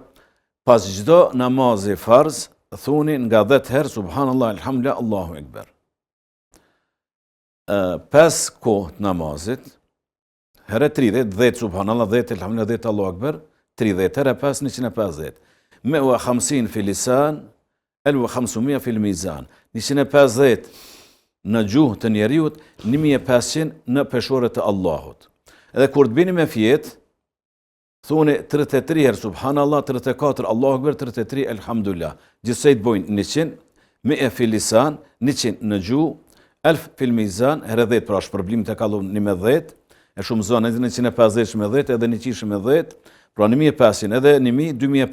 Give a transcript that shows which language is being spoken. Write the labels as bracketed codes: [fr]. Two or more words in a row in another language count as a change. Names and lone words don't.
[sq] Pas çdo namazi farz, thuni nga 10 herë, subhanallah, elhamdulillah, [ar] الله أكبر. [sq] 5 kohë të namazit, herë 30, 10 subhanallah, 10 elhamdulillah, 10 [ar] الله أكبر, [sq] 30 herë 5, 150. [ar] 150 في لسان، 1500 في ميزان. [sq] 150 në gjuhë të njeriut, 1500 në peshore të Allahut. Edhe kur të bini me fjet, thuni 33 herë subhanallah, 34 [ar] الله أكبر, [sq] 33 elhamdulillah. Gjithsej të bojnë 100, 100 [ar] في لسان, [sq] 100 në gjuhë, 1000 [ar] في ميزان, [sq] herë 10, pra shpërblim të kalon 10, e shumë zonë, edhe 150 me 10, edhe 100 me 10, pra 1500, edhe 1000, 2500.